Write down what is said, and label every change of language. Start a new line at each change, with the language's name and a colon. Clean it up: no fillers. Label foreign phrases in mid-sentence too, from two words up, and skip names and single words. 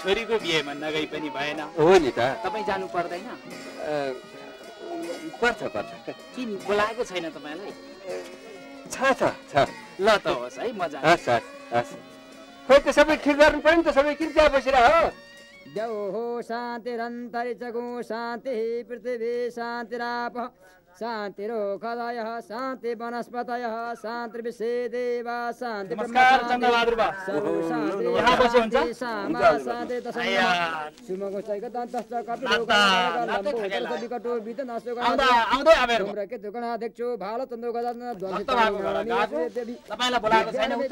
Nepali: छोरीको बिहेमा नगई पनि भएन। हो नि त। तपाईँ जानु पर्दैन? पर्छ। किन बोलाएको छैन तपाईँलाई? छ। ल त होस् है, म जान्छु। हस्। खोइ त सबै ठिक गर्नु पर्यो नि त, सबै किन त्यहाँ बसेर हो?
Sanskrit: द्यौः शान्तिरन्तरिक्षगो शान्तिः पृथिवी शान्तिरापः शान्तिरोषधयः शान्ति वनस्पतयः शान्तिर्विश्वे देवा शान्ति
Nepali: नमस्कार चन्द्रबहादुर बा। यहाँ बसे हुन्छ? तपाईँलाई बोलाएको छैन उता?